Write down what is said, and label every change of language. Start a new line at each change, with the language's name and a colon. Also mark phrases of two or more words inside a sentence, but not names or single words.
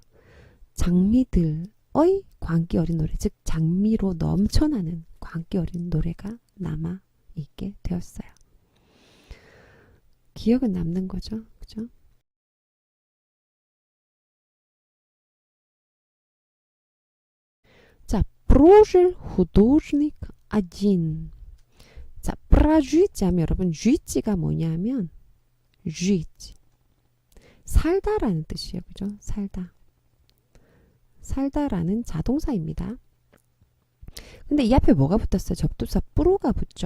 Korean: 장미들의 광기 어린 노래, 즉 장미로 넘쳐나는 광기 어린 노래가 남아 있게 되었어요. 기억은 남는 거죠. 그죠? 자,
Russian: прожил художник один.
Korean: 자, прожить 하면 여러분 쥐지가 뭐냐면 쥐지, 살다라는 뜻이에요. 그죠? 살다. 살다라는 자동사입니다. 근데 이 앞에 뭐가 붙었어요? 접두사 뿌로가 붙죠.